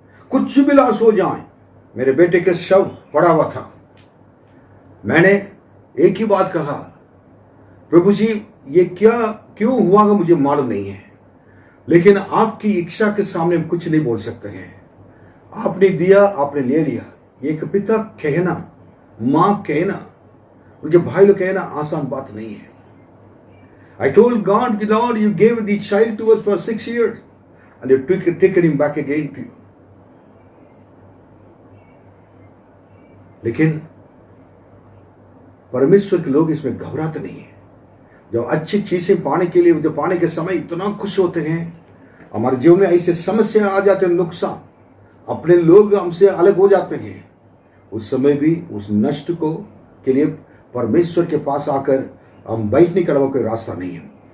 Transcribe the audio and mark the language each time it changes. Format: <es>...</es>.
<hi>कुछ भी लॉस हो जाए, मेरे बेटे के शव पड़ा हुआ था, मैंने एक ही बात कहा, प्रभु जी ये क्या क्यों हुआ मुझे मालूम नहीं है, लेकिन आपकी इच्छा के सामने हम कुछ नहीं बोल सकते हैं। आपने दिया, आपने ले लिया। एक पिता कहना, मां कहना, उनके भाई लोग कहना आसान बात नहीं है।</hi> <en>I told God, Lord, you gave the child to us for 6 years and you taken him back again to you.</en> <hi>लेकिन परमेश्वर के लोग इसमें घबराते नहीं है। जब अच्छी चीजें पाने के लिए, जो पाने के समय इतना खुश होते हैं, हमारे जीवन में ऐसे समस्या आ जाते हैं, नुकसान, अपने लोग हमसे अलग हो जाते हैं, उस समय भी उस नष्ट को के लिए परमेश्वर के पास आकर हम बैठने का कोई रास्ता नहीं है।</hi>